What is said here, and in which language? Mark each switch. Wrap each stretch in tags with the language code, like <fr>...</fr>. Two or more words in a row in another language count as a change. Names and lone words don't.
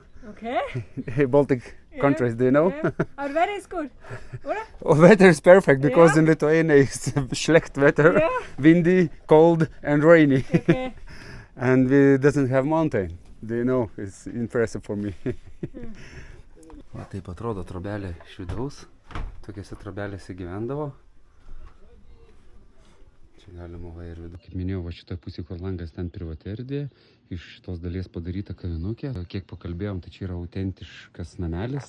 <en>Okay. Baltic countries, do you know? Yeah. Our weather is good. Oder? Oh, weather is perfect because Yeah. in Lithuania it's schlecht weather, Yeah. windy, cold and rainy. Okay. And we doesn't have mountain. Do you know? It's impressive for me.</en> <lt>O taip atrodo trobelė iš vidaus. Tokiose trobelėse gyvendavo. Čia Galima va ir vidų. Kaip minėjau, va šitą pusę, kur langas ten privati erdvė, iš šitos dalies padaryta kavinukė. Kiek pakalbėjom, tai čia yra autentiškas namelis.</lt>